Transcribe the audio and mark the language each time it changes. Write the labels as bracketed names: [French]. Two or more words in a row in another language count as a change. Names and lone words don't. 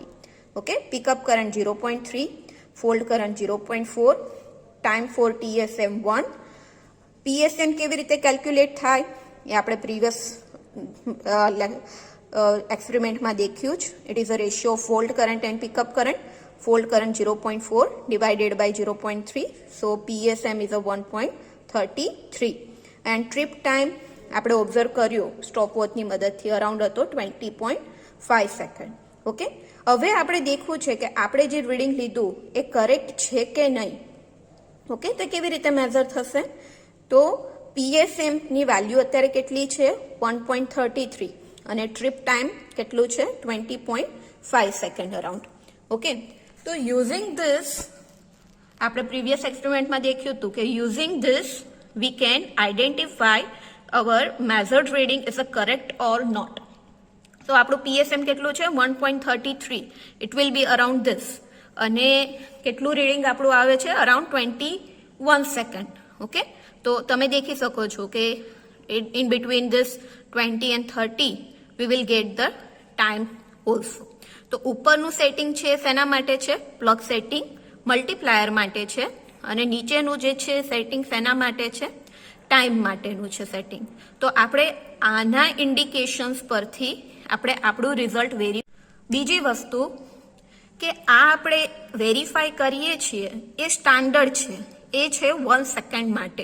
[English] okay, pickup current 0.3, fault current 0.4, time for TSM 1. [Gujarati] PSM કેવી રીતે કેલ્ક્યુલેટ થાય એ આપણે પ્રીવિયસ એક્સપેરિમેન્ટમાં દેખ્યું જ. [English] it is a ratio of fault current and pickup current. fault current 0.4 divided by 0.3, so PSM is a 1.33. and trip time [Gujarati] આપણે ઓબ્ઝર્વ કર્યો સ્ટોપવોચની મદદથી અરાઉન્ડ હતો 20.5 સેકન્ડ. ઓકે, હવે આપણે દેખવું છે કે આપણે જે રીડિંગ લીધું એ કરેક્ટ છે કે નહીં. ઓકે, તો કેવી રીતે મેઝર થશે? તો PSM ની વેલ્યુ અત્યારે કેટલી છે? 1.33 અને [English] trip time [Gujarati] કેટલું છે? [English] 20.5 second around. okay, તો using this, [Gujarati] આપણે પ્રીવિયસ એક્સપેરિમેન્ટમાં દેખ્યું હતું કે [English] using this we can identify our measured reading is a correct or not. [Gujarati] So આપણું PSM કેટલું છે? 1.33. [English] It will be around this. [Gujarati] અને કેટલું રીડિંગ આપણું આવે છે? [English] around 21 second. [Gujarati] ઓકે, તો તમે દેખી શકો છો કે [English] in between this 20 and 30 we will get the time also. [Gujarati] તો ઉપરનું સેટિંગ છે શેના માટે છે? [English] plug setting, [Gujarati] મલ્ટીપ્લાયર માટે છે. અને નીચેનું જે છે સેટિંગ શેના માટે છે? ટાઈમ માટેનું છે સેટિંગ. તો આપણે આના ઇન્ડિકેશન્સ પરથી આપણે આપણું રિઝલ્ટ બીજી વસ્તુ કે આ આપણે વેરીફાઈ કરીએ છીએ એ સ્ટાન્ડર્ડ છે, એ છે 1 સેકન્ડ માટે.